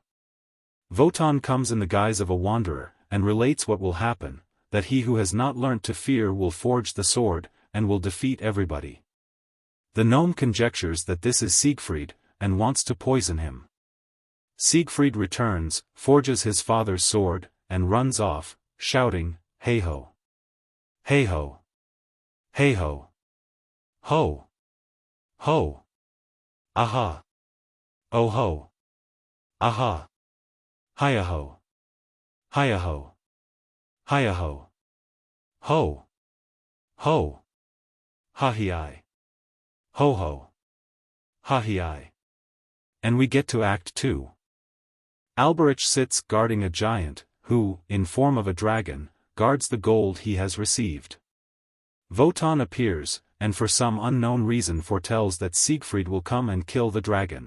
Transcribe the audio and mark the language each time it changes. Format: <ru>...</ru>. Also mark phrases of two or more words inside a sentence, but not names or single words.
<en>Wotan comes in the guise of a wanderer, and relates what will happen, that he who has not learnt to fear will forge the sword, and will defeat everybody. The gnome conjectures that this is Siegfried, and wants to poison him. Siegfried returns, forges his father's sword, and runs off, shouting, "Hey-ho! Hey-ho! Hey-ho! Ho! Ho! Aha! Oh-ho! Aha! Hi-a-ho! Hi-a-ho! Hi-a-ho! Ho! Ho! Ha-hi-I! Ho-ho! Ha-hi-I!" And we get to Act II. Alberich sits guarding a giant, who, in form of a dragon, guards the gold he has received. Wotan appears, and for some unknown reason foretells that Siegfried will come and kill the dragon.</en>